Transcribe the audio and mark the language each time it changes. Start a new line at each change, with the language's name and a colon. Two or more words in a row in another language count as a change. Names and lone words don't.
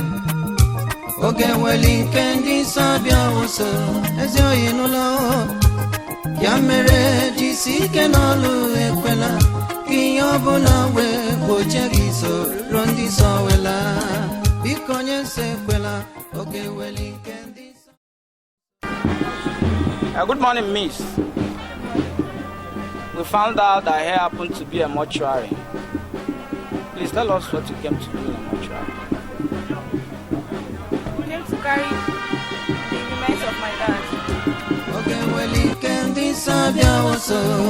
Igbo: Oge weli nke ndị nsọ bịawo nso. Ezi oyi n'ụlọ ya mere jisike n'olu ekwela ka ihe ọbụla wee gbochie gị soro ndị nsọ wela. Biko onye nsọ ekwela oge weli nke ndị nsọ.
English: Good morning, Miss. We found out that here happened to be a mortuary. Please tell us what you came to do in a mortuary. We came to carry the remains of my dad. Okay, well, you can decide also.